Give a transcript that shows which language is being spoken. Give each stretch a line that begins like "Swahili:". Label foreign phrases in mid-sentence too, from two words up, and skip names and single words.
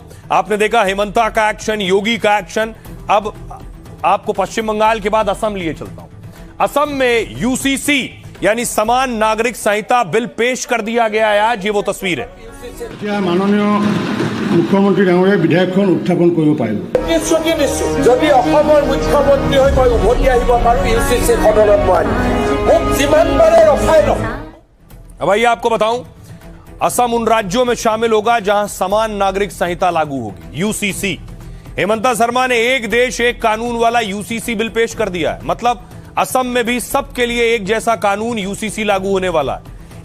Hindi: आपने देखा हेमंता का एक्शन, योगी का एक्शन। अब आपको पश्चिम बंगाल के बाद असम लिए चलता हूं। असम में यूसीसी यानी समान नागरिक संहिता बिल पेश कर दिया गया है। आज ये वो तस्वीर है।
Assamese: মাননীয় মুখ্যমন্ত্ৰী ডাঙৰীয়া বিধেয়কখন উত্থাপন কৰিব পাৰিব। যদি অসমৰ মুখ্যমন্ত্ৰী হৈ মই উভতি আহিব পাৰো ইউচিচি সদনত মই মোক যিমান বাৰে ৰখাই লওক।
Hindi: अब आइए आपको बताऊं, असम उन राज्यों में शामिल होगा जहां समान नागरिक संहिता लागू होगी, यूसीसी। हेमंता शर्मा ने एक देश एक कानून वाला यूसीसी बिल पेश कर दिया है। मतलब असम में भी सबके लिए एक जैसा कानून यूसीसी लागू होने वाला है।